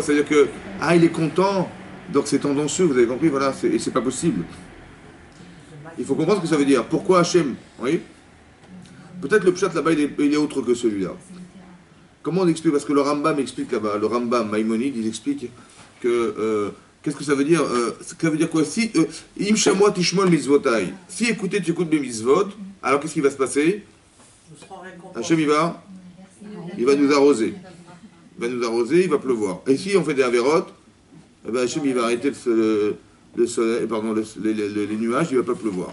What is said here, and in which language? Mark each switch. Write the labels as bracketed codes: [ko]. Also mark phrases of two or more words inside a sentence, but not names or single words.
[fr] Ça veut dire que, ah, il est content, donc c'est tendancieux, vous avez compris, voilà, et c'est pas possible. Il faut comprendre ce que ça veut dire. Pourquoi Hachem? Oui? Peut-être le pshat là-bas, il est autre que celui-là. Comment on explique? Parce que le Rambam explique là-bas, le Rambam Maïmonide, il explique que, qu'est-ce que ça veut dire? Ça veut dire quoi? Si, [he] אם שמוע תשמעו מצוותי. [fr] Si écoutez, tu écoutes mes mitzvot, alors qu'est-ce qui va se passer? Hachem, il va nous arroser. Il va nous arroser, il va pleuvoir. Et si on fait des avérotes, eh ben Hachem, il va arrêter le soleil, pardon, les nuages, il ne va pas pleuvoir.